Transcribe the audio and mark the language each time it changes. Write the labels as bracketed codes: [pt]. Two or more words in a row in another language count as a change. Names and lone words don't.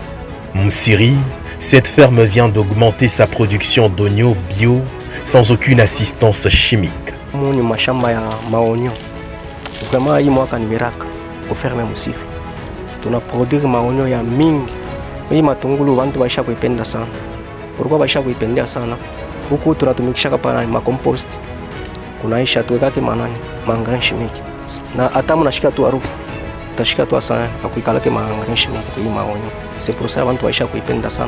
[fr] Moussiri, cette ferme vient d'augmenter sa production d'oignons bio sans aucune assistance chimique. [sw] Ni mashamba ya maonyo. Vraiment hii mwaka ni baraka kuferme Moussiri. Tunaproduire maonyo ya mingi. Hii matungulu bantu baisha kuipenda sana. Pourquoi baisha kuipendea sana? Huku tunatumikisha kama compost. Kunaisha tuwekake maangani chimique. Na hata mnashika tu harufu. Utashika tu sana akuikalake maangani chimique kwa hii maonyo. [fr] C'est pour ça [sw] bantu baisha kuipenda sana.